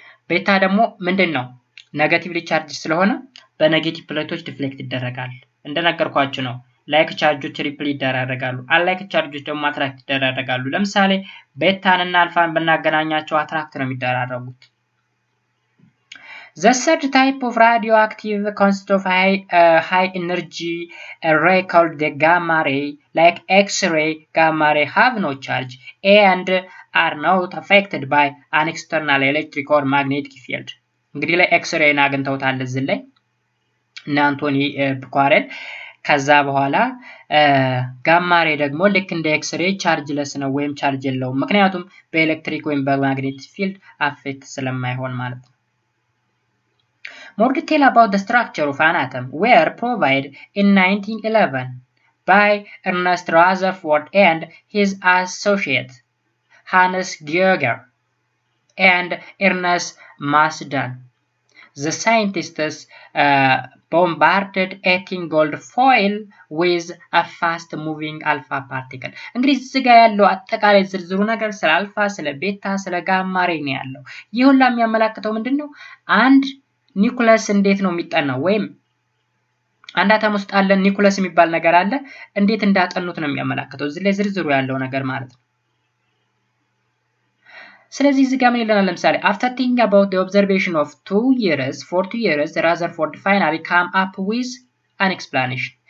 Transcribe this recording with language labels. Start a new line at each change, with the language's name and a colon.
Amharic: ቤታ ደግሞ ምንድነው?
English: negatively charged
Amharic: ስለሆነ በኔጌቲቭ ፕሌቶች ዲፍሌክት ይደረጋል። እንደነገርኳችሁ ነው። ላይክ ቻርጆች ሪፕል ይደራረጋሉ። አንላይክ ቻርጆች ደግሞ አትራክት ይደራረጋሉ። ለምሳሌ ቤታን እና አልፋን ብናገናኛቸው አትራክት ነው የሚደራረጉት።
English: The third type of radioactive consists of high energy ray called the gamma ray. Like X-ray, gamma ray have no charge and are not affected by an external electric or magnetic field.
Amharic: እንግዲህ ላይ ኤክስሬይን አግኝተውታል እዚህ ላይ እና አንቶኒ ኳረን ከዛ በኋላ ጋማ ሬይ ደግሞ ልክ እንደ ኤክስሬይ ቻርጅለስ ነው ወይም ቻርጅ የለውም ምክንያቱም በኤሌክትሪክ ወይም በማግኔቲክ ፊልድ አፌክት ስለማይሆን ማለት ነው።
English: More detail about the structure of an atom were provided in 1911 by Ernest Rutherford and his associate Hannes Geiger and Ernest Marsden. The scientists bombarded 18 gold foil with a fast moving alpha particle.
Amharic: እንግዲህ እዚህ ጋር ያለው አጠቃላይ ዝርዝሩ ነገር ስለ አልፋ ስለ ቤታ ስለ ጋማ ሬይ ነው ያለው። ይህ ሁሉ የሚያመላክተው ምንድነው? አንድ ኒኩለስ እንዴት ነው የሚጠናው ወይም አንድ አተም ውስጥ አለ ኒኩለስ የሚባል ነገር አለ እንዴት እንዳጠኑት ነው የሚያመላክተው እዚህ ላይ ዝርዝሩ ያለው ነገር ማለት ነው። ስለዚህ እዚህ ጋር ምን ይለናል ለምሳሌ
English: after thinking about the observation of 2 years for 2 years Rutherford finally came up with an explanation.